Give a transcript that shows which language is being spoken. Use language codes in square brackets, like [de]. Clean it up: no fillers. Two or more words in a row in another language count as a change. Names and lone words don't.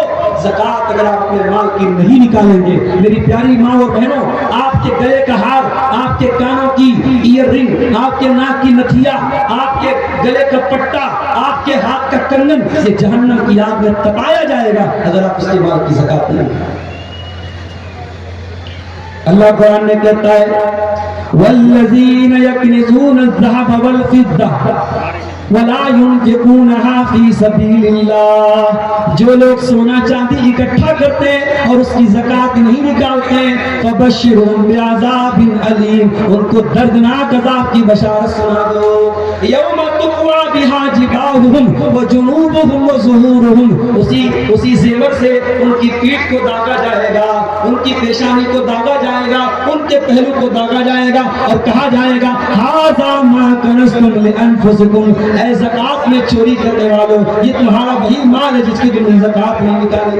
[hi] ज़कात अगर आप अपने माल की नहीं निकालेंगे, मेरी प्यारी माँ और बहनों, आपके गले का हार, आपके कानों की ईयर रिंग, आपके नाक की नथिया, आपके गले का पट्टा, आपके हाथ का कंगन, ये जहन्नम की आग में तपाया जाएगा अगर आप उसके माल की ज़कात नहीं। अल्लाह कुरान में कहता है, [ar] والذين يكنزون الذهب والفضة ولا ينفقونها في سبيل الله. [hi] जो लोग सोना चांदी इकट्ठा करते हैं और उसकी ज़कात नहीं निकालते हैं, [ar] فبشرهم بعذاب أليم, [hi] उनको दर्दनाक अज़ाब की बशारत सुना दो। [ar] يوم تكوى بها جباههم وجنوبهم وظهورهم, [hi] उसी ज़ेवर से उनकी पीठ को दागा जाएगा, उनकी पेशानी को दागा जाएगा, उनके पहलू को दागा जाएगा और कहा जाएगा, [ar] هذا ما كنزتم لأنفسكم, [hi] ऐ ज़कात में चोरी करने वालों, ये तुम्हारा वही माल है जिसकी तुमने ज़कात नहीं निकाली।